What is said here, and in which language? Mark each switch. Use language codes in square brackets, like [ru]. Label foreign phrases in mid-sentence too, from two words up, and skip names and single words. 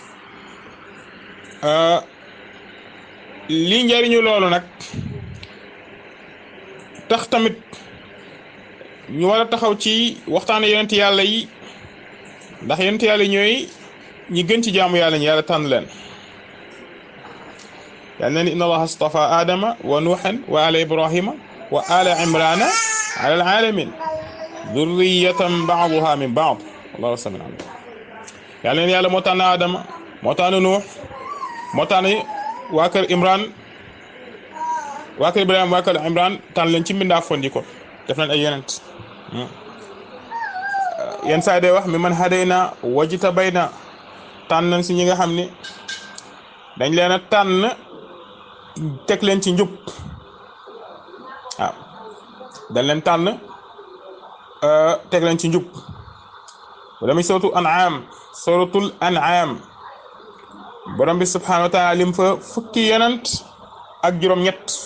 [wo] li njariñu loolu nag tax tamit ñu war a taxaw ci waxtaane yonent yàlla yi ndax yonent yàlla ñooy ñi gën ci jaamu yàlla ñi yàlla tànn leen yàlla ne [ar] إن الله اصطفى آدم ونوحا وآل إبراهيم وآل عمران على العالمين ذرية بعضها من بعض والله سميع عليم [wo] yàlla ne yàlla moo tànn adama moo tànn nuux moo tànn waa kër imran waa kër ibrahima waa kër imran tànn leen ci mbindaa fondi ko def leen ay yonent yenn saa day wax [ar] ممن هدينا واجتبينا [wo] tànn nañ si ñi nga xam ni dañ leen a tànn teg leen ci njub waaw dañ leen tànn teg leen ci njub wala mi suratul an'am borom bi [ar] سبحانه وتعالى [wo] lim fa fukki yonent ak juróom-ñett